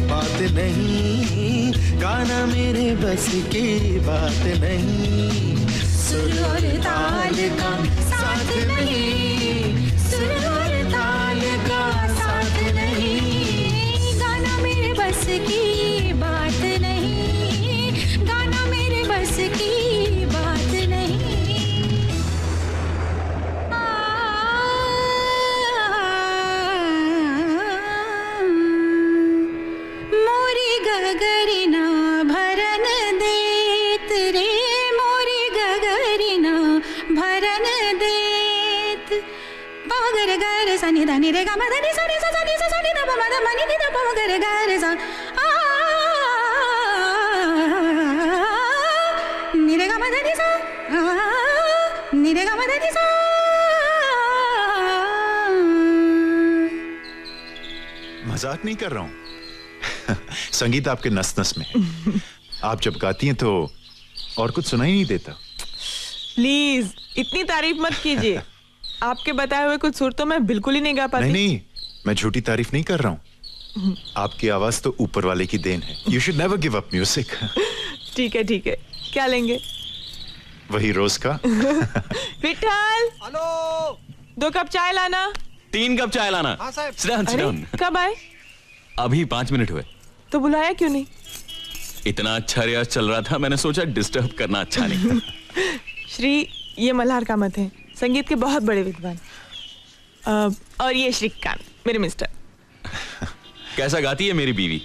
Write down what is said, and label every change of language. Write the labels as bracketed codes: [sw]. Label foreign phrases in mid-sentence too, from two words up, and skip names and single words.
[hi] बात नहीं, गाना मेरे बस की बात नहीं, सुर और ताल का साथ नहीं, सुर और ताल का साथ नहीं, गाना मेरे बस की बात नहीं, गाना मेरे बस की बात नहीं। मोरी गगरिना भरन देत रे, मोरी गगरिना भरन देत। पवगर गर सनि धनि रे ग म धनि सनि स सनि स सनि ध प म ध म नि नि ध पवगर गर स नि रे ग म धनि स नि रे ग म धनि स। मजाक नहीं कर रहा हूँ। संगीत आपके नस नस में है। आप जब गाती हैं तो और कुछ सुनाई नहीं देता। प्लीज इतनी तारीफ मत कीजिए। आपके बताए हुए कुछ सुर तो मैं बिल्कुल ही नहीं गा पाती। नहीं, मैं झूठी तारीफ नहीं कर रहा हूँ। आपकी आवाज तो ऊपर वाले की देन है। [en] You should never give up music। [hi] ठीक है, क्या लेंगे? वही रोज का। विठल, हेलो, 2 कप चाय लाना। 3 कप चाय लाना। हाँ साहब। [en] Sit down, sit [hi] अरे [en] down। [hi] कब आए? अभी 5 मिनट हुए। तो बुलाया क्यों नहीं? इतना अच्छा रियाज चल रहा था, मैंने सोचा डिस्टर्ब करना अच्छा नहीं। श्री, ये मल्हार कामत हैं, संगीत के बहुत बड़े विद्वान। और ये श्रीकांत, मेरे मिस्टर। कैसा गाती है मेरी बीवी?